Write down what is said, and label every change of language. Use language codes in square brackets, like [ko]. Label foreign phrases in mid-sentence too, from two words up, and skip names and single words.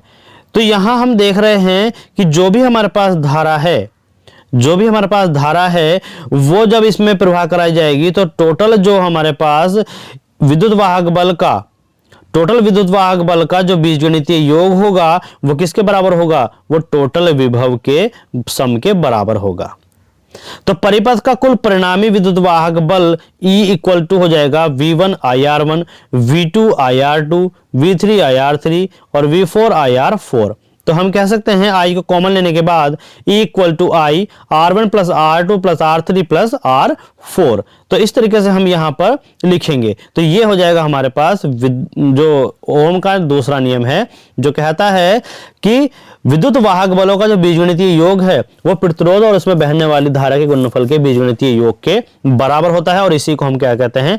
[hi] तो यहां हम देख रहे हैं कि जो भी हमारे पास धारा है वो जब इसमें प्रवाह कराई जाएगी तो टोटल जो हमारे पास विद्युत वाहक बल का जो बीजगणितीय योग होगा वो किसके बराबर होगा? वो टोटल विभव के सम के बराबर होगा। तो परिपथ का कुल परिणामी विद्युत वाहक बल E [en] equal to [hi] हो जाएगा V1 IR1, V2 IR2, V3 IR3 और V4 IR4। तो हम कह सकते हैं I को कॉमन लेने के बाद E [en] equal to [hi] I R1 प्लस R2 प्लस R3 प्लस R4। तो इस तरीके से हम यहां पर लिखेंगे। तो ये हो जाएगा हमारे पास जो ओम का दूसरा नियम है, जो कहता है कि विद्युत वाहक बलों का जो बीजगणितीय योग है वो प्रतिरोध और उसमें बहने वाली धारा के गुणनफल के बीजगणितीय योग के बराबर होता है, और इसी को हम क्या कहते हैं?